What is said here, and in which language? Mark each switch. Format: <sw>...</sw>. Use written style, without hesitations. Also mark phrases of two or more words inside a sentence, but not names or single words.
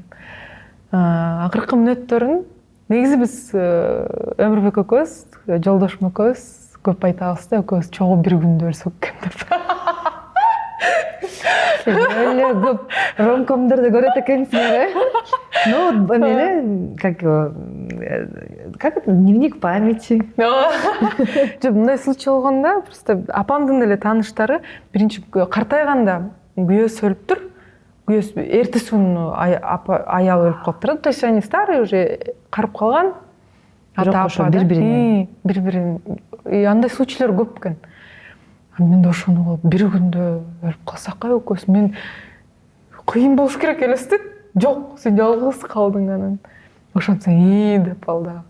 <ky>Акыркы мүнөттөрүн негизи биз Өмүрбек экөөбүз, жолдошум экөөбүз көп айтабыз да, экөөбүз чогуу бир күндө өлсөк экен деп. Эле көп ромкомдорду көрөт экенсиңер, э? Ну, эмне,</ky> <ru>как это, дневник памяти.</ru> <ky>Жок, мындай случай болгондо, просто апамдын эле тааныштары биринчи картайганда күйөөсү өлүптүр. Күйөөсү эртеси күнү аялы өлүп калыптыр.</ky> <ru>То есть они старые уже,</ru> <ky>карып калган. Бири-бирин. Андай случайлар көп экен. Мен де ошону кылып, бир күндө өлүп калсак экөөбүз, мен кыйын болуш керек элестет. Жок, сен жалгыз калдың анан. Ошентсең деп ал да.</ky>